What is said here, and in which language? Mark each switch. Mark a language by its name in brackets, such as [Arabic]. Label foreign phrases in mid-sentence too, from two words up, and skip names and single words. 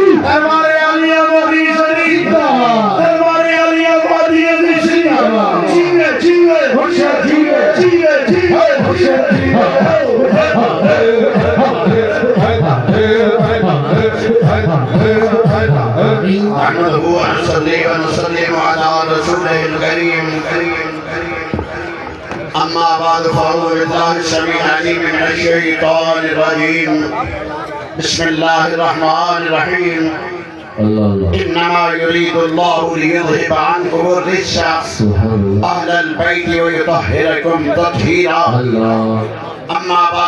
[Sindhi] دربار علی آبادی شریف دربار علی آبادی شریف جیوے جیوے ہوشے جیوے جیوے جیوے ہوشے [Arabic] نحمده ونصلي ونسلم على رسوله الكريم أما بعد فأعوذ بالله السميع العليم من الشيطان الرجيم بسم الله الرحمن الرحيم إنما يريد الله ليذهب عنكم الرجس أهل البيت ويطهركم تطهيرا أما بعد